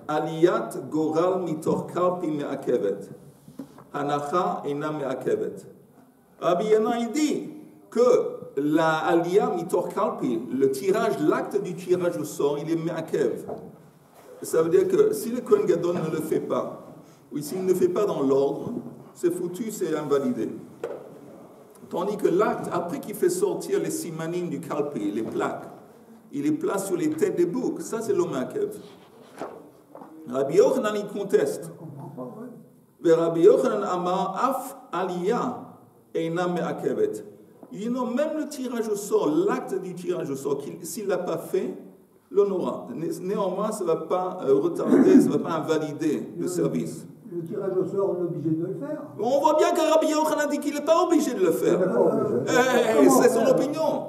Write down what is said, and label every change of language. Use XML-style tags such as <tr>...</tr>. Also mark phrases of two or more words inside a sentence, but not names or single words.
<he>עליית גורל מתוך קלפי מעכבת. הנחה אינה מעכבת.</he> <fr>Rabbi Yana, il dit que la aliyah</fr> <he>מתוך קלפי,</he> <fr>le tirage, l'acte du tirage au sort, il est me'akev. Ça veut dire que si le Kohen Gadol ne le fait pas, ou s'il ne le fait pas dans l'ordre, c'est foutu, c'est invalidé. Tandis que l'acte, après qu'il fait sortir les simanim du kalpi, les plaques, il les place sur les têtes des boucs, ça c'est l'omakev. Rabbi Yochanan, il conteste.</fr> <he>Mais רבי יוחנן אמר אף עלייה אינה מעכבת.</he> <fr>Il dit non, même le tirage au sort, l'acte du tirage au sort, s'il ne l'a pas fait, l'honora. Néanmoins, ça ne va pas retarder, ça ne va pas invalider le service. Le tirage au sort, on est obligé de le faire. On voit bien que Rabbi Yochanan dit qu'il n'est pas obligé de le faire. C'est son opinion.</fr>